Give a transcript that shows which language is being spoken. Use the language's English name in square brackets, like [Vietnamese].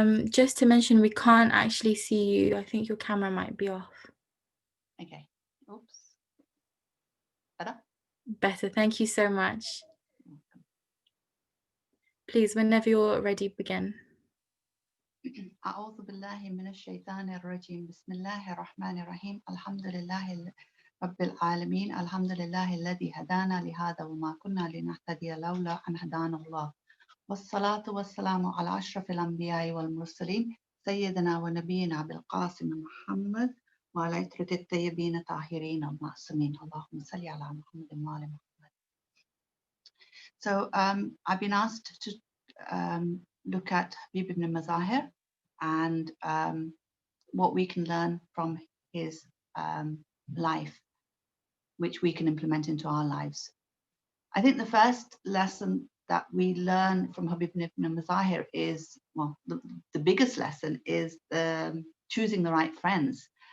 [English] Just to mention, we can't actually see you. I think your camera might be off. Okay. Oops. Better? Better. Thank you so much. Please, whenever you're ready, begin. [Arabic] أعوذ بالله من الشيطان الرجيم بسم الله الرحمن الرحيم الحمد لله رب العالمين الحمد لله الذي هدانا لهذا وما كنا لنهتدي لولا أن هدانا الله والصلاة والسلام على أشرف الأنبياء والمرسلين سيدنا ونبينا بالقاسم محمد وعلى عترة الطيبين الطاهرين المعصومين اللهم صل على محمد وآل محمد. [English] So I've been asked to look at Habib ibn Mazahir and what we can learn from his life, which we can implement into our lives. I think the first lesson that we learn from Habib ibn Mazahir is, well, the biggest lesson is choosing the right friends.